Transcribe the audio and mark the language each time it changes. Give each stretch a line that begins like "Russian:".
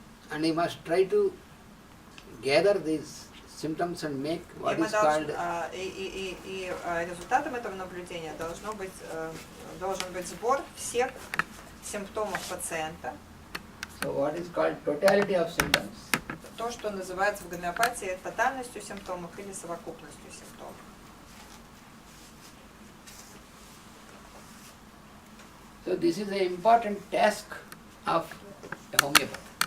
English: And you must try to gather these symptoms and make what is called
Russian: И результатом этого наблюдения должен быть сбор всех симптомов пациента.
English: so what is called totality of symptoms.
Russian: То, что называется в гомеопатии тотальностью симптомов или совокупностью симптомов.
English: So this is an important task of a homeopath.